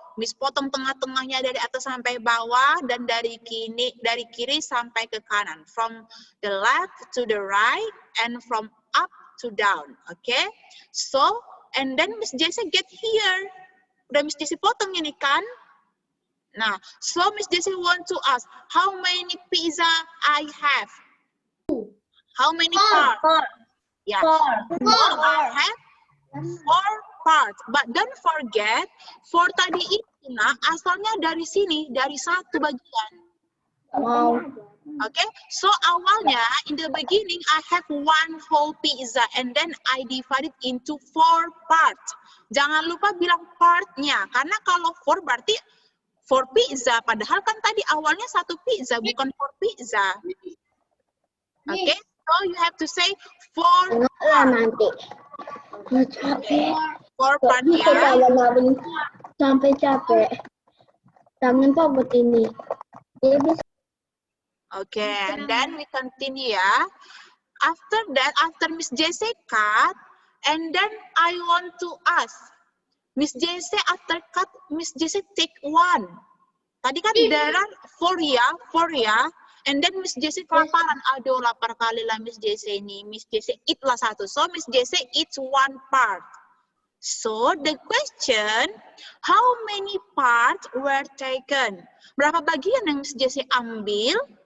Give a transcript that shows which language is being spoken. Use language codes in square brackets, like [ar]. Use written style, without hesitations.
[id] Miss potong tengah-tengahnya dari atas sampai bawah dan dari kiri sampai ke kanan. [en] From the left to the right and from up to down. Okay? So, and then Miss Jessie get here. [id] Udah Miss Jessie potong ini kan? [en] Nah, so Miss Jessie want to ask, how many pizza I have? How many parts? Yeah. I have 4 parts. But don't forget, [id] 4 tadi itu nah, asalnya dari sini, dari 1 bagian. Wow. [en] Okay, so awalnya in the beginning I have 1 whole pizza and then I divide it into 4 parts. [id] Jangan lupa bilang partnya, karena kalau 4 berarti 4 pizza, padahal kan tadi awalnya 1 pizza, bukan 4 pizza. [en] Okay, so you have to say 4 [id] Nanti. Capek. [en] 4 part [id] Bisa ya. jalan sampai capek. Tangan Pak buat ini. Dia bisa. [en] Okay, and then we continue ya. After that, after Miss Jessie cut, and then I want to ask, Miss Jessie after cut, Miss Jessie take 1. [id] Tadi kan [en] there are 4 ya, and then Miss Jessie kelaparan. [id] Aduh, lapar kali lah Miss Jessie ini. Miss Jessie eat lah 1. [en] So Miss Jessie eats 1 part. So the question, how many parts were taken? [id] Berapa bagian yang Miss Jessie ambil?